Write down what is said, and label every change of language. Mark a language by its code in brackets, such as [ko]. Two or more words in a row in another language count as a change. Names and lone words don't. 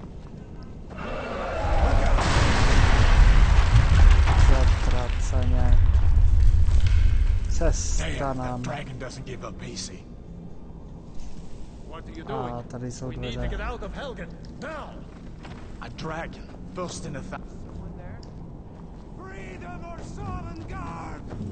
[cs] Zatraceně. Cesta nám. A tady jsou dveře. [en] A dragon burst in a Someone there? Freedom or Sovngarde!